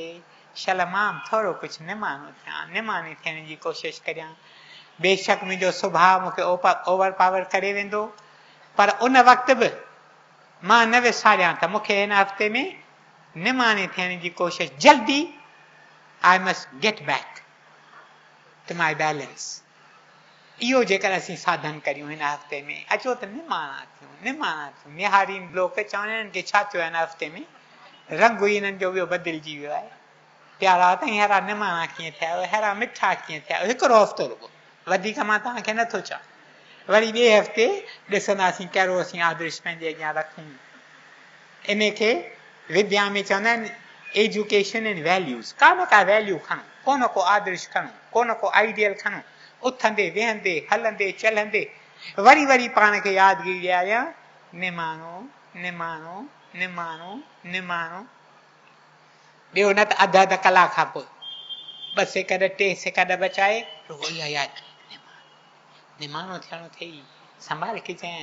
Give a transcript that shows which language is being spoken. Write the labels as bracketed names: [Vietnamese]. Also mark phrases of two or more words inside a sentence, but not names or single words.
[Sindhi] शल मां थोरो कुझु निमाणो थियां, निमाणी थियण जी कोशिशि करियां। बेशक मुंहिंजो सुभाउ मूंखे ओवर पावर करे वेंदो, पर उन वक़्तु बि मां न विसारियां त मूंखे हिन हफ़्ते में निमाणे थियण जी कोशिशि जल्दी। [English] I must get back to my balance. [Sindhi] इहो जेकर असीं साधन करियूं हिन हफ़्ते में, अचो त निमाणा थियूं, निमाणा थियूं। निहारीन लोक चवनि हिननि खे छा थियो हिन हफ़्ते में, रंग ई हिननि जो ॿियो बदिलजी वियो आहे। प्यारा त अहिड़ा निमाणा कीअं थिया, अहिड़ा मिठा कीअं थिया। हिकिड़ो हफ़्तो रुगो, वधीक मां तव्हांखे नथो चवां। वरी ॿिए हफ़्ते ॾिसंदासीं कहिड़ो असीं आदर्श पंहिंजे अॻियां रखूं। इन खे विद्या में चवंदा आहिनि [English] education and values. [Sindhi] का न का वैल्यू खणो, को न को आदर्श खणो, को न को आइडियल खणो, उथंदे वेहंदे हलंदे चलंदे वरी वरी पाण खे यादगिरी ॾियारियां, निमाणो निमाणो निमाणो निमाणो। ॿियो न त अधु अधु कलाक खां पोइ 2 सेकंड 3 सेकंड बचाए रुगो इहा यादि, निमाणो थियणो अथई, संभाल के चए।